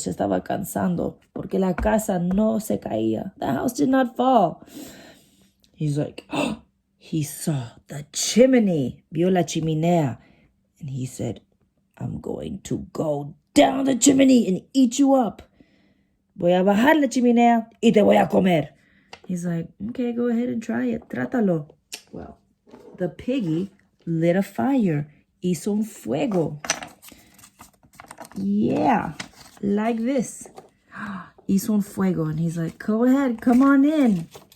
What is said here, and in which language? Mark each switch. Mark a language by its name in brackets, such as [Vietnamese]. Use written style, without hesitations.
[Spanish] Se estaba cansando porque la casa no se caía. [English] The house did not fall. He's like, he saw the chimney. [Spanish] Vio la chimenea. [English] And he said, I'm going to go down the chimney and eat you up. [Spanish] Voy a bajar la chimenea y te voy a comer. [English] He's like, okay, go ahead and try it. [Spanish] Trátalo. [English] Well, the piggy lit a fire. [Spanish] Hizo un fuego. [English] Yeah, like this. [Spanish] Hizo un fuego. [English] And he's like, go ahead, come on in.